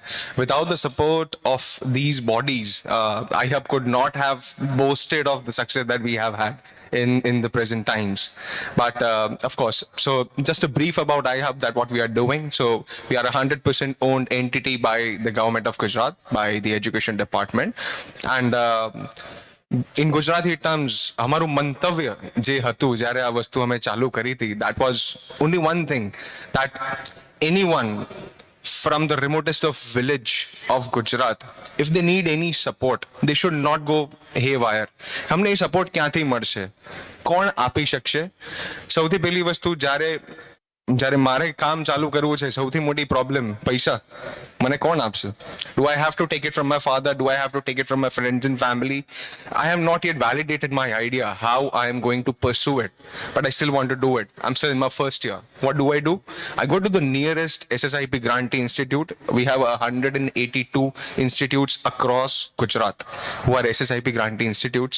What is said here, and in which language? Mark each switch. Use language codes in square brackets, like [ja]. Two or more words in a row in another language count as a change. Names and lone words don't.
[en] Without the support of these bodies, IHUB could not have boasted of the success that we have had in the present times. But of course, so just a brief about iHub, that what we are doing. So we are a 100% owned entity by the government of Gujarat, by the education department. And in Gujarati terms, [gu] અમારું મંતવ્ય જે હતું જ્યારે આ વસ્તુ અમે ચાલુ કરી થી, [en] that was only one thing, that anyone from the remotest of village of Gujarat, if they need any support, they should not go haywire. [gu] हमने ये support ક્યાંથી મળશે, કોણ આપી શકશે? સૌથી પહેલી વસ્તુ, જ્યારે મારે કામ ચાલુ કરવું છે, સૌથી મોટી પ્રોબ્લેમ પૈસા. મને કોણ આપશે? [en] Do I have to take it from my father? Do I have to take it from my friends and family? I have not yet validated my idea how I am going to pursue it, but I still want to do it. I'm still in my first year. What do? I go to the nearest SSIP grantee institute. We have 182 institutes across Gujarat who are SSIP grantee institutes.